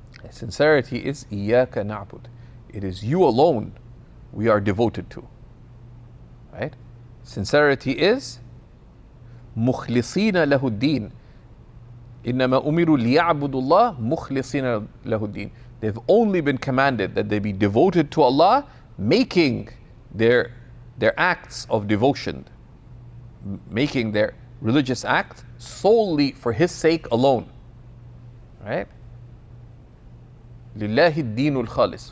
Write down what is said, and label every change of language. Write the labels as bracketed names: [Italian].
[English] Sincerity is [Arabic] إِيَّاكَ نَعْبُدُ. [English] It is you alone we are devoted to. Right? Sincerity is [Arabic] مُخْلِصِينَ لَهُ الدِّينَ. إِنَّمَا أُمِرُوا لِيَعْبُدُوا اللَّهَ مُخْلِصِينَ لَهُ الدِّينَ. [English] They've only been commanded that they be devoted to Allah, making their acts of devotion, making their religious act solely for His sake alone. Right? [Arabic] لِلَّهِ الدِّينُ الْخَالِصِ.